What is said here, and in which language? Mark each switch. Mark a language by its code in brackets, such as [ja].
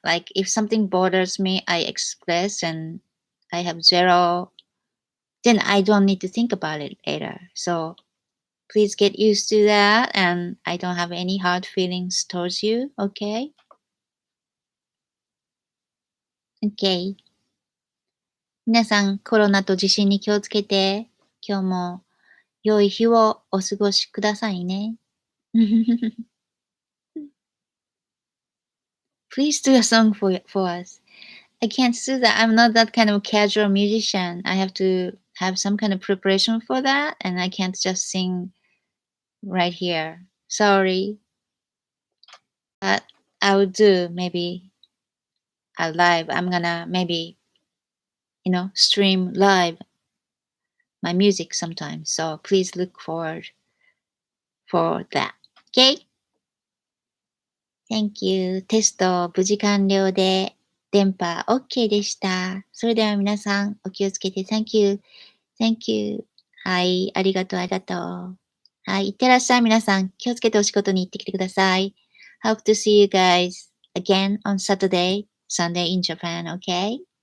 [en] Like if something bothers me, I express and I have zero, then I don't need to think about it later. So please get used to that and I don't have any hard feelings towards you, okay? Okay. [ja] 皆さん、コロナと地震に気をつけて、今日も良い日をお過ごしくださいね。 [en] Please do a song for us. I can't do that. I'm not that kind of casual musician. I have to have some kind of preparation for that, and I can't just sing right here. Sorry. But I will do maybe a live. I'm gonna maybe, stream live my music sometime. So please look forward for that. Okay? Thank you. [ja] テスト無事完了で電波 OK でした。それでは皆さんお気をつけて [en] Thank you. Thank you. [ja] はい、ありがとう、ありがとう。はい、いってらっしゃい皆さん。気をつけてお仕事に行ってきてください。 [en] Hope to see you guys again on Saturday, Sunday in Japan, okay?